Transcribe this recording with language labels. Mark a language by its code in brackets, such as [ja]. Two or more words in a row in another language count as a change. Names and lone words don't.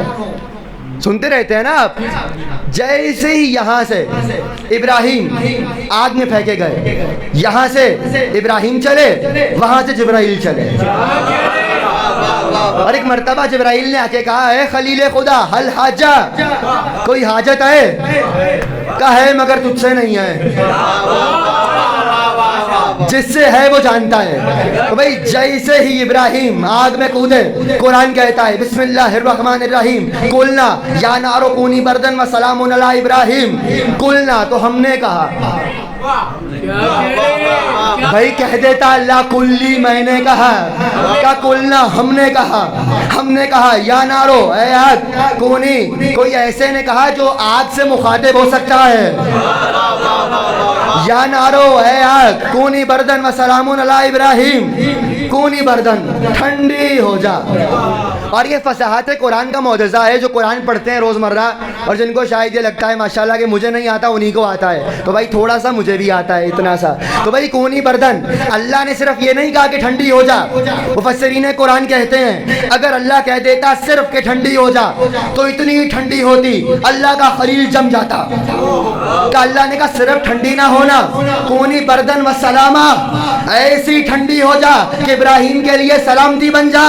[ur] سنتے رہتے ہیں نا آپ، جیسے ہی یہاں سے ابراہیم آگ میں پھینکے گئے، یہاں سے ابراہیم چلے، وہاں سے جبرائیل چلے، اور ایک مرتبہ جبرائیل نے آ کے کہا ہے خلیل خدا [ar] حل حاجہ، [ur] کوئی حاجت ہے؟ کہا ہے مگر تجھ سے نہیں ہے، جس سے ہے وہ جانتا ہے۔ تو بھائی جیسے ہی ابراہیم آگ میں کودے، قرآن کہتا ہے [ar] بسم اللہ الرحمن الرحیم قلنا یا نار کونی بردن و سلام علی ابراہیم، [ur] قلنا تو ہم نے کہا، بھائی کہہ دیتا اللہ کلی میں نے کہا، کیا قلنا ہم نے کہا، ہم نے کہا [ar] یا نارو [ur] اے آگ کونی، کوئی ایسے نے کہا جو آگ سے مخاطب ہو سکتا ہے، [ar] یا نارو [ur] اے آگ [ar] کونی بردن و سلام علی ابراہیم، کونی بردن [ur] ٹھنڈی ہو جا۔ اور یہ فصاحت قرآن کا معجزہ ہے جو قرآن پڑھتے ہیں روزمرہ، اور جن کو شاید یہ لگتا ہے ماشاءاللہ کہ مجھے نہیں آتا انہی کو آتا ہے، تو بھائی تھوڑا سا مجھے بھی آتا ہے، اتنا سا۔ تو بھائی [ar] کونی بردن، [ur] اللہ نے صرف یہ نہیں کہا کہ ٹھنڈی ہو جا، مفسرین قرآن کہتے ہیں اگر اللہ کہہ دیتا صرف کہ ٹھنڈی ہو جا تو اتنی ٹھنڈی ہوتی اللہ کا خلیل جم جاتا، کہ اللہ نے کہا صرف ٹھنڈی نہ ہونا، [ar] کونی بردن و سلامہ، [ur] ایسی ٹھنڈی ہو جا کہ ابراہیم کے لیے سلامتی بن جا۔